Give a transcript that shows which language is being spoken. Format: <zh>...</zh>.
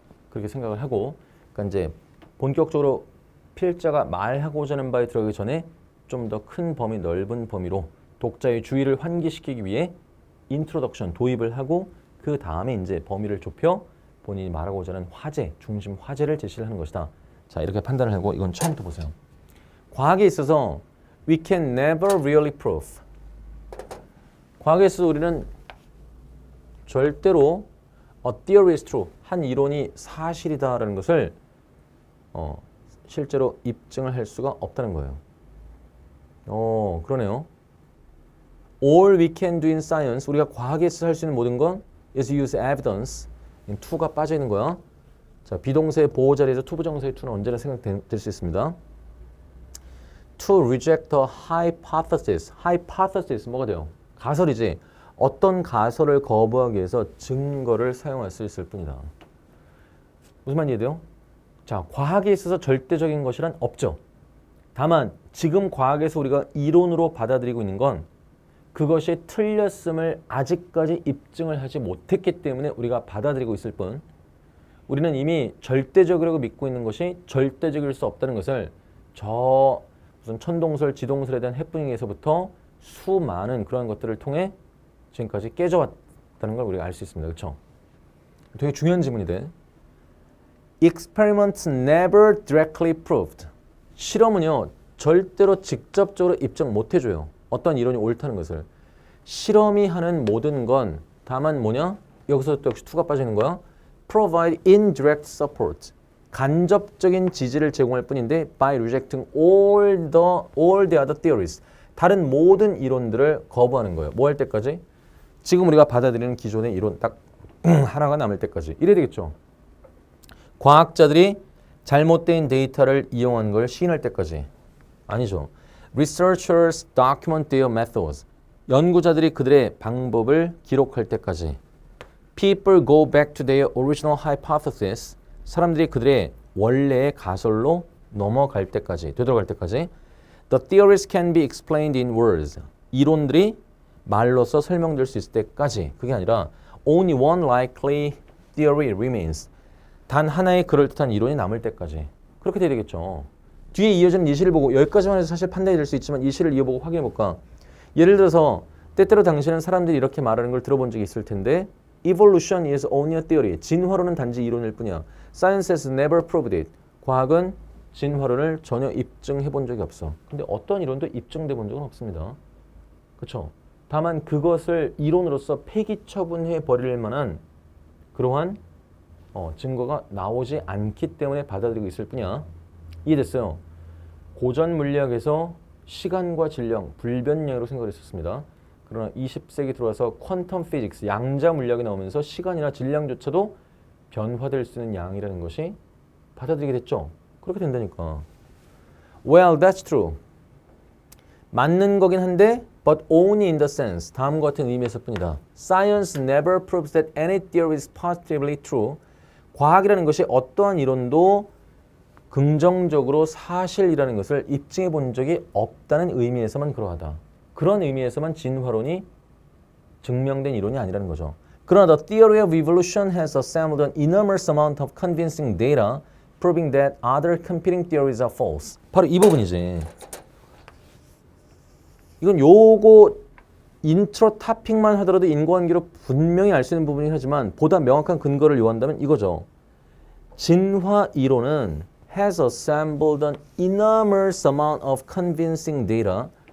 <ko>그렇게 생각을 하고 그러니까 이제 본격적으로 필자가 말하고자 하는 바에 들어가기 전에 좀 더 큰 범위, 넓은 범위로 독자의 주의를 환기시키기 위해 인트로덕션, 도입을 하고 그 다음에 이제 범위를 좁혀 본인이 말하고자 하는 화제, 중심 화제를 제시를 하는 것이다. 자, 이렇게 판단을 하고 이건 처음부터 보세요. 과학에 있어서</ko> <en>we can never really prove.</en> <ko>과학에 있어서 우리는 절대로</ko> <en>a theory is true.</en> <ko>한 이론이 사실이다라는 것을 실제로 입증을 할 수가 없다는 거예요. 그러네요.</ko> <en>All we can do in science,</en> <ko>우리가 과학에서 할 수 있는 모든 건</ko> <en>is use evidence.</en> <ko>to가 빠져 있는 거야. 자, 비동사의 보호 자리에서 투부정사의 to는 언제나 생각될 수 있습니다.</ko> <en>To reject a hypothesis. hypothesis</en> <ko>뭐가 돼요? 가설이지. 어떤 가설을 거부하기 위해서 증거를 사용할 수 있을 뿐이다. 무슨 말인지 이해돼요? 자, 과학에 있어서 절대적인 것이란 없죠. 다만 지금 과학에서 우리가 이론으로 받아들이고 있는 건 그것이 틀렸음을 아직까지 입증을 하지 못했기 때문에 우리가 받아들이고 있을 뿐 우리는 이미 절대적이라고 믿고 있는 것이 절대적일 수 없다는 것을 저 무슨 천동설, 지동설에 대한 해프닝에서부터 수많은 그런 것들을 통해 지금까지 깨져왔다는 걸 우리가 알 수 있습니다. 그렇죠? 되게 중요한 질문이 돼.</ko> <en>Experiments never directly proved.</en> <ko>실험은요, 절대로 직접적으로 입증 못 해줘요. 어떤 이론이 옳다는 것을. 실험이 하는 모든 건 다만 뭐냐? 여기서 또 역시 투가 빠지는 거야.</ko> <en>Provide indirect support.</en> <ko>간접적인 지지를 제공할 뿐인데</ko> <en>by rejecting all the other theories.</en> <ko>다른 모든 이론들을 거부하는 거예요. 뭐 할 때까지? 지금 우리가 받아들이는 기존의 이론 딱 하나가 남을 때까지. 이래야 되겠죠. 과학자들이 잘못된 데이터를 이용한 걸 시인할 때까지. 아니죠.</ko> <en>Researchers document their methods.</en> <ko>연구자들이 그들의 방법을 기록할 때까지.</ko> <en>People go back to their original hypothesis.</en> <ko>사람들이 그들의 원래의 가설로 넘어갈 때까지, 되돌아갈 때까지.</ko> <en>The theories can be explained in words.</en> <ko>이론들이 말로서 설명될 수 있을 때까지. 그게 아니라</ko> <en>only one likely theory remains.</en> <ko>단 하나의 그럴듯한 이론이 남을 때까지. 그렇게 돼야 되겠죠. 뒤에 이어지는 예시를 보고 여기까지만 해서 사실 판단이 될 수 있지만 예시를 이어보고 확인해 볼까? 예를 들어서 때때로 당신은 사람들이 이렇게 말하는 걸 들어본 적이 있을 텐데</ko> <en>Evolution is only a theory.</en> <ko>진화론은 단지 이론일 뿐이야.</ko> <en>Science has never proved it.</en> <ko>과학은 진화론을 전혀 입증해 본 적이 없어. 근데 어떤 이론도 입증돼 본 적은 없습니다. 그렇죠? 다만 그것을 이론으로서 폐기 처분해 버릴 만한 그러한 증거가 나오지 않기 때문에 받아들이고 있을 뿐이야. 이해됐어요? 고전 물리학에서 시간과 질량, 불변량으로 생각을 했었습니다. 그러나 20세기 들어와서 퀀텀 피직스, 양자 물리학이 나오면서 시간이나 질량조차도 변화될 수 있는 양이라는 것이 받아들이게 됐죠. 그렇게 된다니까.</ko> <en>Well, that's true.</en> <ko>맞는 거긴 한데</ko> <en>but only in the sense.</en> <ko>다음과 같은 의미에서 뿐이다.</ko> <en>Science never proves that any theory is positively true.</en> <ko>과학이라는 것이 어떠한 이론도 긍정적으로 사실이라는 것을 입증해 본 적이 없다는 의미에서만 그러하다. 그런 의미에서만 진화론이 증명된 이론이 아니라는 거죠. 그러나</ko> <en>the theory of evolution has assembled an enormous amount of convincing data proving that other competing theories are false.</en> <ko>바로 이 부분이지. 이건 요거 인트로 토픽만 하더라도 인과관계로 분명히 알 수 있는 부분이긴 하지만 보다 명확한 근거를 요한다면 이거죠. 진화 이론은</ko> <en>has assembled an enormous amount of convincing data.</en>